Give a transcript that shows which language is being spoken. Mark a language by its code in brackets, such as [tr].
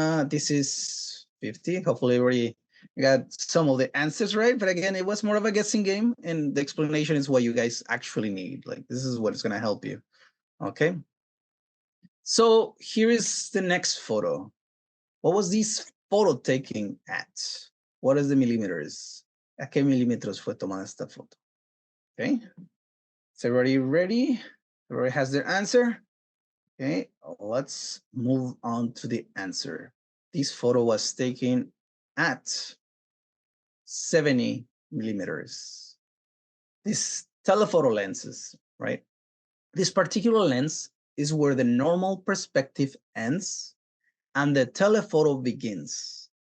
[en] This is 50. Hopefully everybody got some of the answers right. But again, it was more of a guessing game, and the explanation is what you guys actually need. Like, this is what is going to help you. Okay. So here is the next photo. What was this photo taking at? What is the millimeters? [es] ¿A qué milímetros fue tomada esta foto? [en] Okay. Is everybody ready? Everybody has their answer? Okay, let's move on to the answer. This photo was taken at 70 millimeters. These telephoto lenses, right? This particular lens is where the normal perspective ends and the telephoto begins.